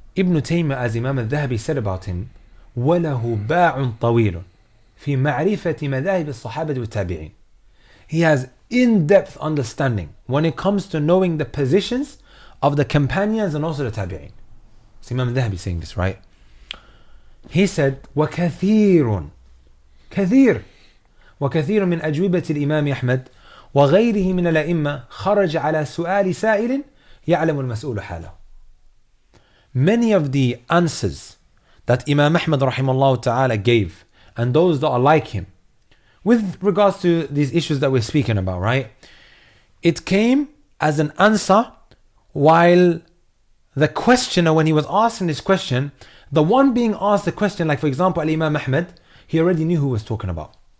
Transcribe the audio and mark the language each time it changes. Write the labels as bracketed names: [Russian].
[English] Ibn Taymiyyah, as Imam al-Dhahabi said about him, [Arabic] وَلَهُ بَاعٌ طَوِيلٌ فِي مَعْرِفَةِ مَذَاهِبِ الصَّحَابَةِ وَالتَّابِعِينَ. [English] He has in-depth understanding when it comes to knowing the positions of the companions and also the tabi'in. So Imam al-Dhahabi saying this, right? He said, [Arabic] وَكَثِيرٌ كثير وكثير من أجوبة الإمام أحمد وغيره من الأئمة خرج على سؤال سائل يعلم المسؤول حاله. [English] Many of the answers that Imam Ahmad rahimahullah ta'ala gave, and those that are like him, with regards to these issues that we're speaking about, right? It came as an answer while the questioner, when he was asking this question, the one being asked the question, like for example, Imam Ahmad, he already knew who was talking about.